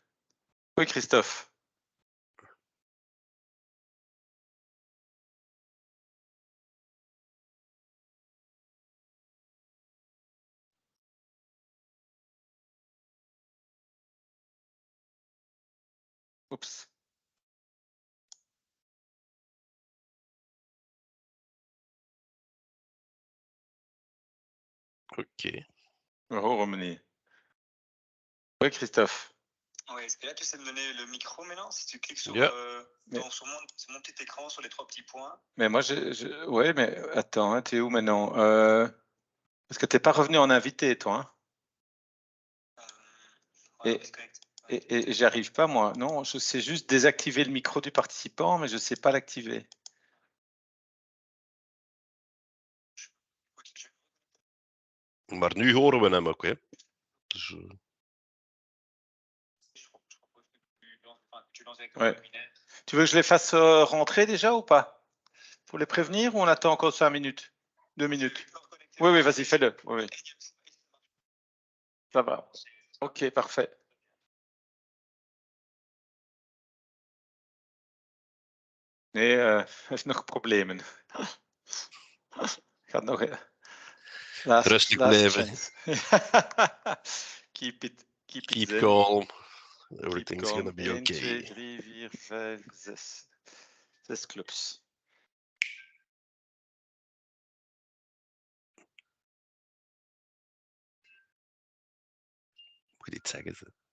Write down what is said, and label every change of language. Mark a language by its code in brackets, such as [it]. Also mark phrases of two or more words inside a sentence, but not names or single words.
[nl] Hoi Christophe. Oeps. Oké. We horen hem niet. Hoi Christophe. [fr] Ouais, est-ce que là, tu sais me donner le micro maintenant? Si tu cliques sur, Yeah. sur mon petit écran, sur les 3 petits points. Mais moi, ouais, mais attends, hein, t'es où maintenant? Parce que t'es pas revenu en invité, toi. Hein? Ouais, Et j'y arrive pas, moi. Non, je sais juste désactiver le micro du participant, mais je sais pas l'activer. [nl] Maar nu horen we hem ook, hè. Dus, [fr] Ouais. Tu veux que je les fasse rentrer déjà ou pas? Pour les prévenir ou on attend encore 5 minutes? 2 minutes? Oui, oui, vas-y, fais-le. Oui, oui. Ça va. Ok, parfait. [nl] Nee, nog problemen. Gaat nog Rustig [en] last [nl] blijven. [en] chance. Keep it Keep [nl] zen. [en] calm. Keep Everything's calm. gonna be 1, 2, okay. 3, 4, 5, 6. 6 clubs. [nl] Moet iets zeggen ze.